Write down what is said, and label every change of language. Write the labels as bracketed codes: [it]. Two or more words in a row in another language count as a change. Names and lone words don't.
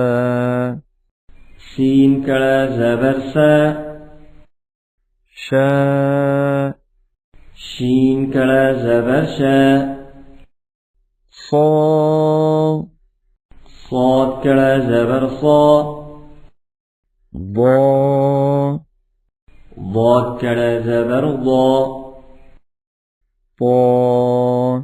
[ur] سین کھڑا زبر سا, शा, شین کھڑا زبر شا, सो, صاد کھڑا زبر صا, ضا, ضاد کھڑا زبر ضا, طا